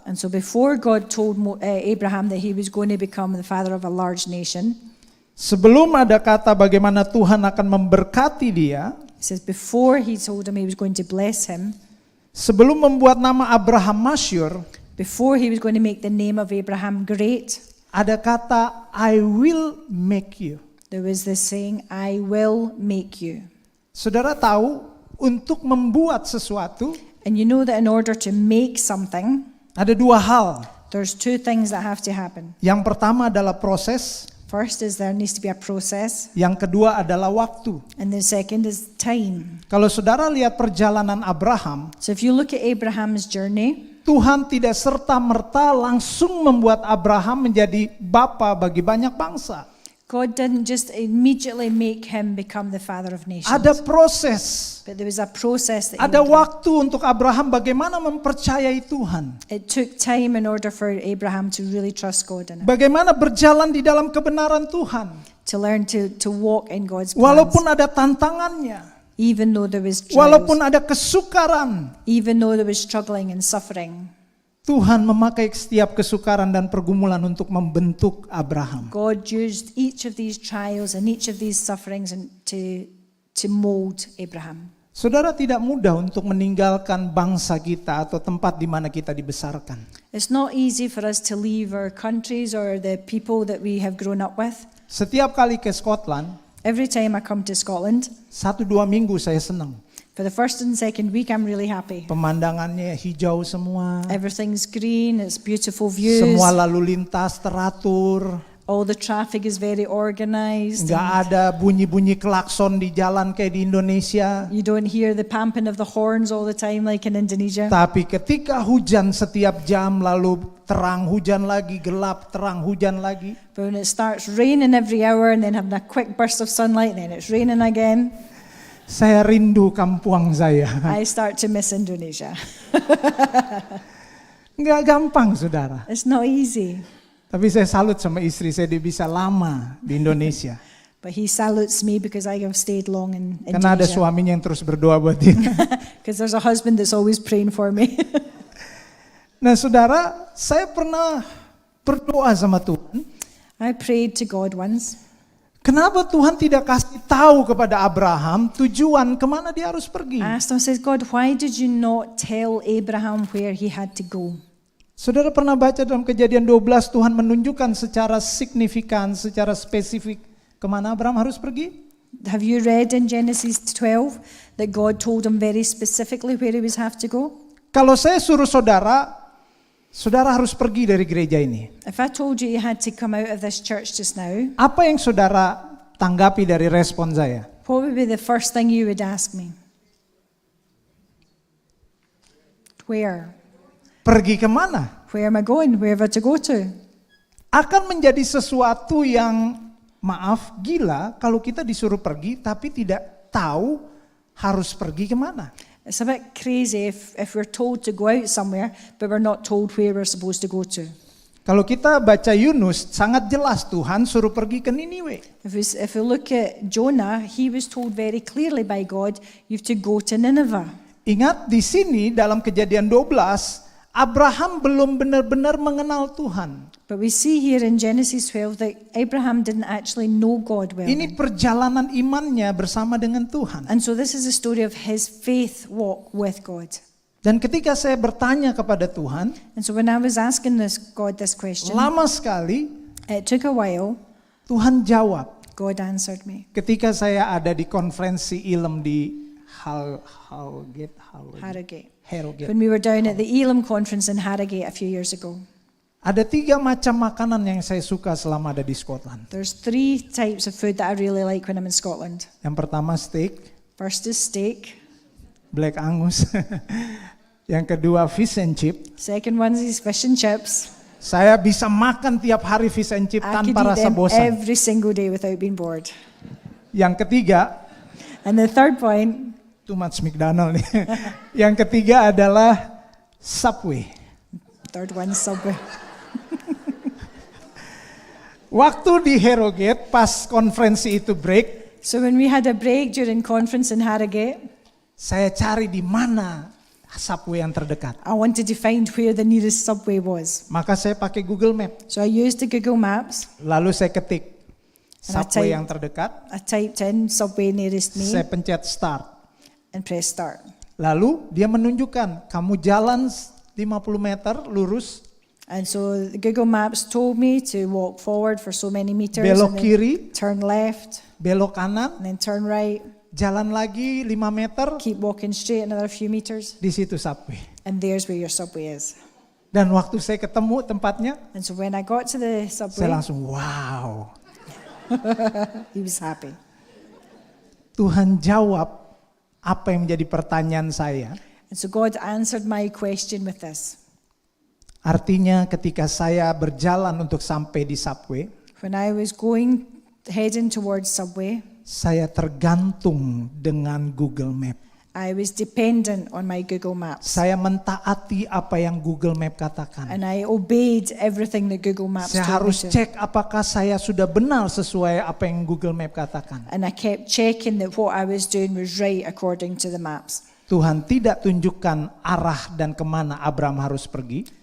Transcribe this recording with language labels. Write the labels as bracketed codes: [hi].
[en] And so before God told Abraham that he was going to become the father of a large nation, [id] sebelum ada kata bagaimana Tuhan akan memberkati dia, [en] he says before he told him he was going to bless him, [id] sebelum membuat nama Abraham masyhur, [en] before he was going to make the name of Abraham great, [id] ada kata [en] I will make you. There was this saying, I will make you. [id] Saudara tahu untuk membuat sesuatu [en] And you know that in order to make something, [id] ada dua hal. [en] there's two things that have to happen. [id] Yang pertama adalah proses, [en] First is there needs to be a process, [id] yang kedua adalah waktu. [en] and the second is time. [id] Kalau saudara lihat perjalanan Abraham, [en] So if you look at Abraham's journey, [id] Tuhan tidak serta-merta langsung membuat Abraham menjadi bapa bagi banyak bangsa. [en] God didn't just immediately make him become the father of nations. [id] Ada proses, [en] But there was a process that he [id] ada [en] went through. [id] waktu untuk Abraham bagaimana mempercayai Tuhan. [en] It took time in order for Abraham to really trust God in it, [id] Bagaimana berjalan di dalam kebenaran Tuhan. [en] to learn to walk in God's plans. [id] Walaupun ada tantangannya, [en] Even though there was trials, [id] walaupun ada kesukaran, [en] even though there was struggling and suffering, [id] Tuhan memakai setiap kesukaran dan pergumulan untuk membentuk Abraham. [en] God used each of these trials and each of these sufferings and to mold Abraham. [id] Saudara, tidak mudah untuk meninggalkan bangsa kita atau tempat di mana kita dibesarkan. [en] It's not easy for us to leave our countries or the people that we have grown up with. [id] Setiap kali ke Scotland, [en] Every time I come to Scotland, [id] 1-2 minggu saya senang. [en] for the first and second week, I'm really happy. [id] Pemandangannya hijau semua, [en] Everything's green, it's beautiful views. [id] semua lalu lintas teratur, [en] All the traffic is very organized. [id] nggak ada bunyi-bunyi klakson di jalan kayak di Indonesia. [en] You don't hear the pumping of the horns all the time like in Indonesia. [id] Tapi ketika hujan setiap jam, lalu terang hujan lagi, gelap terang hujan lagi, [en] But when it starts raining every hour and then having a quick burst of sunlight, then it's raining again, [id] saya rindu kampung saya. [en] I start to miss Indonesia. [id] Nggak gampang, saudara. [en] It's not easy. [id] Tapi saya salut sama istri saya, dia bisa lama di Indonesia. [en] But he salutes me because I have stayed long in [id] Karena ada [en] Indonesia. [id] suaminya yang terus berdoa buat dia. [en] Because there's a husband that's always praying for me. [id] Nah saudara, saya pernah berdoa sama Tuhan. [en] I prayed to God once. [id] Kenapa Tuhan tidak kasih tahu kepada Abraham tujuan kemana dia harus pergi? [en] I asked him, I said, God, why did you not tell Abraham where he had to go? [id] Saudara pernah baca dalam Kejadian 12, Tuhan menunjukkan secara signifikan, secara spesifik kemana Abraham harus pergi? [en] Have you read in Genesis 12 that God told him very specifically where he was have to go? [id] Kalau saya suruh saudara, saudara harus pergi dari gereja ini. [en] If I told you you had to come out of this church just now, [id] Apa yang saudara tanggapi dari respon saya? [en] what would be the first thing you would ask me? Where? [id] Pergi kemana? [en] Where am I going? Where have I to go to? [id] Akan menjadi sesuatu yang, maaf, gila kalau kita disuruh pergi tapi tidak tahu harus pergi kemana. [en] It's a bit crazy if we're told to go out somewhere, but we're not told where we're supposed to go to. [id] Kalau kita baca Yunus, sangat jelas Tuhan suruh pergi ke Niniwe. [en] If we look at Jonah, he was told very clearly by God, you have to go to Nineveh. [id] Ingat di sini dalam Kejadian 12, Abraham belum benar-benar mengenal Tuhan. [en] But we see here in Genesis 12 that Abraham didn't actually know God well. [id] Ini perjalanan imannya bersama dengan Tuhan. [en] And so this is a story of his faith walk with God. [id] Dan ketika saya bertanya kepada Tuhan, [en] And so when I was asking God this question, [id] lama sekali [en] it took a while, [id] Tuhan jawab. [en] God answered me. [id] Ketika saya ada di konferensi Ilm di Harrogate. [en] When we were down at the Elim conference in Harrogate a few years ago, [id] Ada 3 macam makanan yang saya suka selama ada di Scotland. [en] there's 3 types of food that I really like when I'm in Scotland. [id] Yang pertama steak, [en] First is steak. [id] Black Angus. Yang kedua fish and chip. [en] Second one is fish and chips. [id] Saya bisa makan tiap hari fish and chip [en] I could [id] tanpa [en] eat [id] rasa [en] them [id] bosan. [en] every single day without being bored. [id] Yang ketiga, [en] And the third point, too much McDonald nih. [id] Yang ketiga adalah Subway. [en] third one, Subway. [id] Waktu di Harrogate pas konferensi itu break, [en] So when we had a break during conference in Harrogate, [id] saya cari di mana Subway yang terdekat. [en] I wanted to find where the nearest Subway was. [id] Maka saya pakai Google Map. [en] So I used the Google Maps. [id] Lalu saya ketik [en] And I [id] Subway [en] type- [id] yang terdekat. [en] I typed in Subway nearest me [id] Saya pencet start. [en] and press start. [id] Lalu dia menunjukkan kamu jalan 50 meter lurus, [en] And so the Google Maps told me to walk forward for so many meters, [id] belok kiri, [en] turn left, [id] belok kanan, [en] and then turn right, [id] jalan lagi 5 meter, [en] keep walking straight another few meters, [id] di situ Subway. [en] and there's where your Subway is. [id] Dan waktu saya ketemu tempatnya, [en] And so when I got to the [id] saya [en] Subway, [id] langsung wow. [en] he was happy. [id] Tuhan jawab apa yang menjadi pertanyaan saya. [en] And so God answered my question with this. [id] Artinya ketika saya berjalan untuk sampai di Subway, [en] When I was heading towards Subway, [id] saya tergantung dengan Google Map. [en] I was dependent on my Google Maps. [id] Saya mentaati apa yang Google Map katakan. [en] And I obeyed everything that Google Maps [id] Saya [en] told me [id] harus [en] to. [id] cek apakah saya sudah benar sesuai apa yang Google Map katakan. [en] And I kept checking that what I was doing was right according to the maps. [id] Tuhan tidak tunjukkan arah dan kemana Abraham harus pergi.